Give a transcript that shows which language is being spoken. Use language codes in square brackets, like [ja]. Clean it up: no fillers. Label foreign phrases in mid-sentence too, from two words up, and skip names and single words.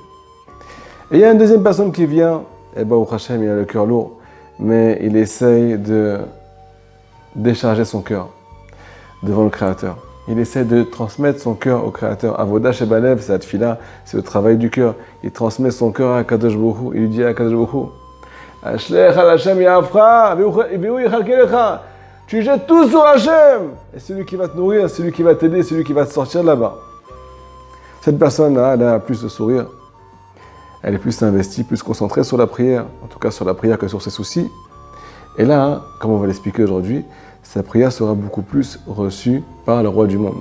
[fr] Et il y a une deuxième personne qui vient, et Baruch Hashem, il a le cœur lourd, mais il essaye de décharger son cœur devant le Créateur. Il essaie de transmettre son cœur au Créateur. [he] עבודה שבלב, [fr] c'est la tefila, c'est le travail du cœur. Il transmet son cœur à [he] קדוש ברוך הוא. [fr] Il lui dit à [he] קדוש ברוך הוא, השלך על השם יאפרה, והוא יכלכל לך. [fr] Tu jettes tout sur Hashem. Et celui qui va te nourrir, celui qui va t'aider, celui qui va te sortir de là-bas. Cette personne-là, elle a plus de sourire. Elle est plus investie, plus concentrée sur la prière. En tout cas sur la prière que sur ses soucis. Et là, comme on va l'expliquer aujourd'hui, sa prière sera beaucoup plus reçue par le roi du monde.